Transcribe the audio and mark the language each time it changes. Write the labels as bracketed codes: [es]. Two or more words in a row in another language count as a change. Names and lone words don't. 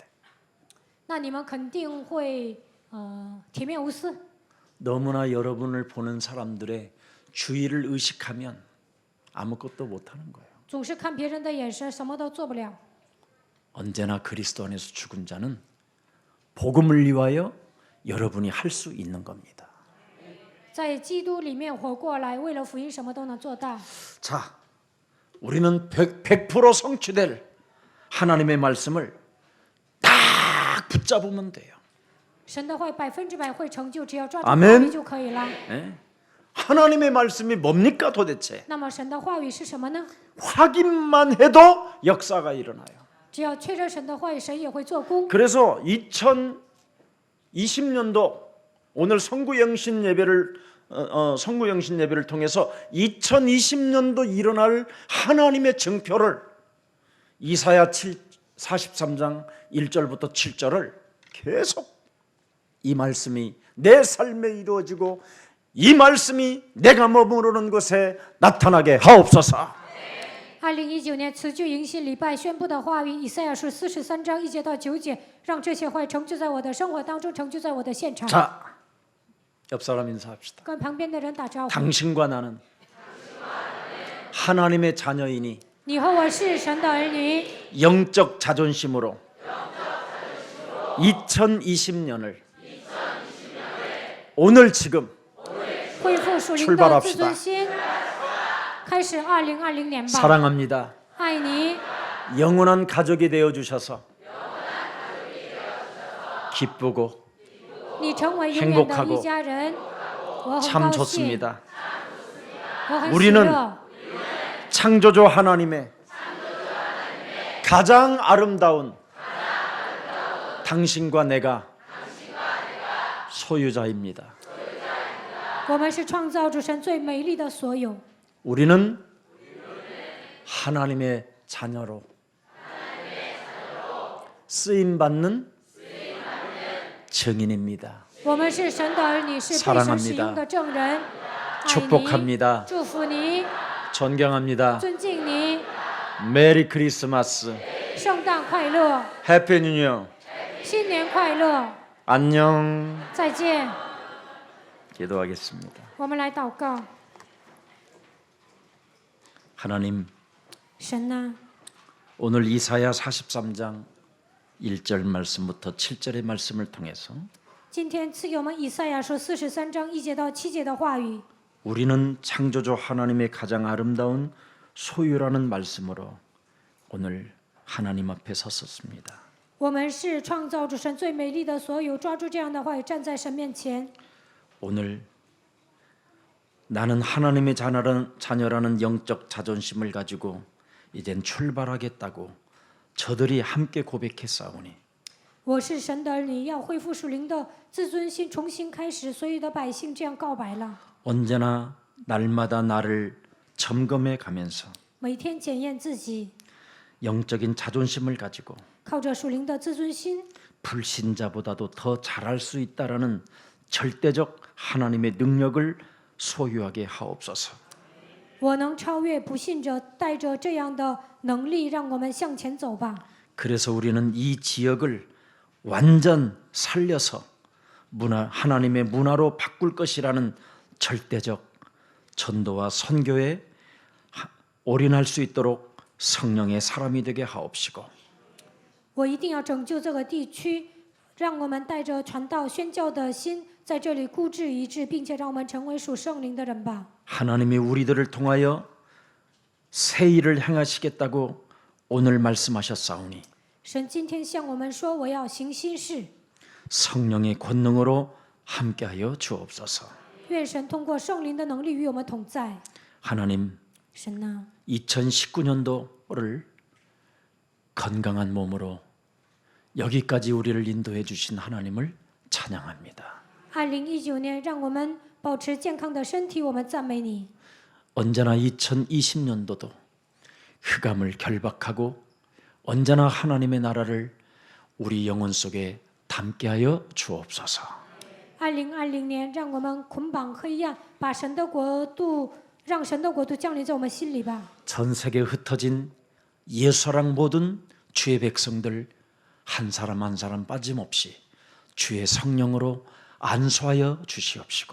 [zh] 那你们肯定会铁面无私。 [ko] 너무나 여러분을 보는 사람들의 주의를 의식하면 아무것도 못하는 거예요. [zh] 总是看别人的眼神，什么都做不了。 [ko] 언제나 그리스도 안에서 죽은 자는 복음을 위하여 여러분이 할 수 있는 겁니다. [zh] 在基督里面活过来，为了福音什么都能做到。 [ko] 자, 우리는 100% 성취될 하나님의 말씀을 딱 붙잡으면 돼요. [zh] 神的话100%会成就，只要抓住 [ko] 아멘 [zh] 话语就可以了。 [ko] 예? 하나님의 말씀이 뭡니까 도대체? [zh] 那么神的话语是什么呢？ [ko] 확인만 해도 역사가 일어나요. [zh] 只要确认神的话语，神也会做工。 [ko] 그래서 2020년도 오늘 성구영신 예배를 통해서 2020년도 일어날 하나님의 증표를 이사야 43장 1절부터 7절을 계속 이 말씀이 내 삶에 이루어지고 이 말씀이 내가 머무르는 곳에 나타나게 하옵소서. [zh] 2019 年辞旧迎新礼拜宣布的话语，以赛亚书43章1节到9节，让这些话语成就在我的生活当中，成就在我的现场。 [ko] 자, 옆 사람 인사합시다. [zh] 跟旁边的人打招呼。 [ko] 당신과 나는 하나님의 자녀이니 [zh] 你和我是神的儿女， [ko] 영적 자존심으로 2020년을 오늘 지금 [zh] 恢复属灵的 [ko] 출발합시다 [zh] 自尊心，开始2020年吧。 [ko] 사랑합니다. [zh] 爱你， [ko] 영원한 가족이 되어 주셔서 기쁘고 [zh] 你成为永远的 [ko] 행복하고 [zh] 一家人，我很 [ko] 참 [zh] 高兴， [ko] 좋습니다. [zh] 我很喜 [ko] 우리는 [zh] 乐。 [ko] 창조주 하나님의 가장 아름다운 당신과 내가 소유자입니다. [zh] 我们是创造主神最美丽的所有， [ko] 우리는 하나님의 자녀로 쓰임 받는 증인입니다. [zh] 我们是神的儿女，是被神使用的证人。爱你， [ko] 축복합니다. [zh] 祝福你， [ko] 존경합니다. [zh] 尊敬你， [en] Merry Christmas. [zh] 圣诞快乐， [en] Happy New Year. [zh] 新年快乐， [ko] 안녕. [zh] 再见。 [ko] 기도하겠습니다. [zh] 我们来祷告， [ko] 하나님, [zh] 神呐、 [ko] 오늘 이사야 43장 1절 말씀부터 7절의 말씀을 통해서 [zh] 今天赐给我们以赛亚书43章1节到7节的话语， [ko] 우리는 창조주 하나님의 가장 아름다운 소유라는 말씀으로 오늘 하나님 앞에 섰었습니다. [zh] 我们是创造主神最美丽的所有，抓住这样的话语，站在神面前。 [ko] 오늘 나는 하나님의 자녀라는 영적 자존심을 가지고 이젠 출발하겠다고 저들이 함께 고백했사오니 [zh] 我是神的儿女，要恢复属灵的自尊心，重新开始。所有的百姓这样告白了， [ko] 언제나 날마다 나를 점검해 가면서 [zh] 每天检验自己， [ko] 영적인 자존심을 가지고 [zh] 靠着属灵的自尊心， [ko] 불신자보다도 더 잘할 수 있다라는 절대적 하나님의 능력을 소유하게 하옵소서. [zh] 我能超越不信者，带着这样的能力，让我们向前走吧。 [ko] 그래서 우리는 이 지역을 완전 살려서 하나님의 문화로 바꿀 것이라는 절대적 전도와 선교에 올인할 수 있도록 성령의 사람이 되게 하옵시고 [zh] 我一定要拯救这个地区，让我们带着传道宣教的心，在这里固执一致，并且让我们成为属圣灵的人吧。 [ko] 하나님이 우리들을 통하여 새 일을 행하시겠다고 오늘 말씀하셨사오니 [zh] 神今天向我们说，我要行新事， [ko] 성령의 권능으로 함께하여 주옵소서. [zh] 愿神通过圣灵的能力与我们同在。 [ko] 하나님, [zh] 神呐、 [ko] 2019년도를 건강한 몸으로 여기까지 우리를 인도해 주신 하나님을 찬양합니다. [zh] 2019 年，让我们保持健康的身体，我们赞美你。 [ko] 언제나 2020년도도 흑암을 결박하고 언제나 하나님의 나라를 우리 영혼 속에 함께하여 주옵소서. [zh] 2020年，让我们捆绑黑暗，把神的国度，让神的国度降临在我们心里吧。 [ko] 전 세계에 흩어진 예수랑 모든 주의 백성들 한 사람 한 사람 빠짐없이 주의 성령으로 안수하여 주시옵시고